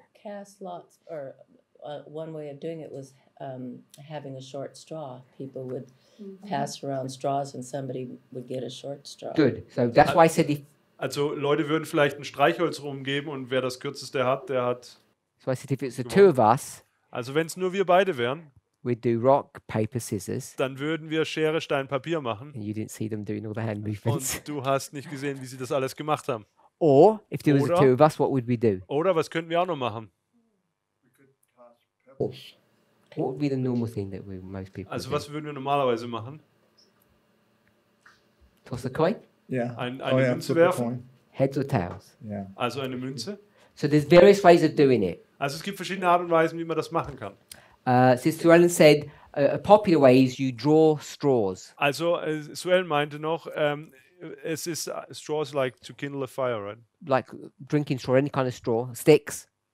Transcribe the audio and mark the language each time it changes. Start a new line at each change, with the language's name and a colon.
English: cast lots, or one way of doing it was having a short straw. People would pass around straws, and somebody would get a short straw. Good. So that's why I said
German: Also Leute würden vielleicht ein Streichholz rumgeben, und wer das kürzeste hat, der hat.
English: so I said if it's the two of us,
German: Also wenn es nur wir beide wären,
English: we'd do rock, paper, scissors,
German: dann würden wir Schere, Stein, Papier machen.
English: and you didn't see them doing all the hand movements.
German: Und du hast nicht gesehen, wie sie das alles gemacht haben.
English: Or if there was the
German: Oder-
English: two of us, what would we do?
German: Oder was könnten wir auch noch machen?
English: What would be the normal thing that most people
German: Also
English: do?
German: was würden wir normalerweise machen?
English: Toss a coin? Yeah.
German: Eine
English: Oh, yeah,
German: Münze
English: flip a
German: werfen?
English: coin. Heads or tails? Yeah.
German: Also eine Münze?
English: So there's various ways of doing it.
German: Also es gibt verschiedene Arten und Weisen, wie man das machen kann.
English: Sister Ellen said a popular way is you draw straws.
German: Also Suel meinte noch, es ist
English: straws like to kindle a fire, right? Like drinking straw, any kind of straw, sticks.